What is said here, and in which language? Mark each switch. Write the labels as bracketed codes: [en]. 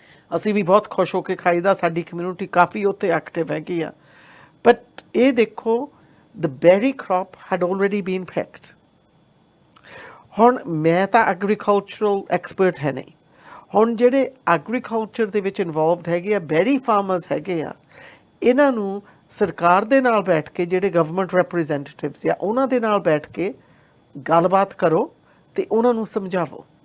[pa] ਅਸੀਂ ਵੀ ਬਹੁਤ ਖੁਸ਼ ਹੋ ਕੇ ਖਾਈਦਾ, ਸਾਡੀ ਕਮਿਊਨਿਟੀ ਕਾਫੀ ਉੱਥੇ ਐਕਟਿਵ ਹੈਗੀ ਆ। ਬਟ ਇਹ ਦੇਖੋ [en] the berry crop had already been picked। [pa] ਹੁਣ ਮੈਂ ਤਾਂ ਐਗਰੀਕਲਚਰਲ ਐਕਸਪਰਟ ਹੈ ਨਹੀਂ, ਹੁਣ ਜਿਹੜੇ ਐਗਰੀਕਲਚਰ ਦੇ ਵਿੱਚ ਇਨਵੋਲਵਡ ਹੈਗੇ ਆ, berry farmers ਹੈਗੇ ਆ, ਇਹਨਾਂ ਨੂੰ ਸਰਕਾਰ ਦੇ ਨਾਲ ਬੈਠ ਕੇ ਜਿਹੜੇ ਗਵਰਨਮੈਂਟ ਰਿਪਰੈਜ਼ੈਂਟੇਟਿਵਸ ਆ ਉਹਨਾਂ ਦੇ ਨਾਲ ਬੈਠ ਕੇ ਗੱਲਬਾਤ ਕਰੋ ਤੇ ਉਹਨਾਂ ਨੂੰ ਸਮਝਾਵੋ।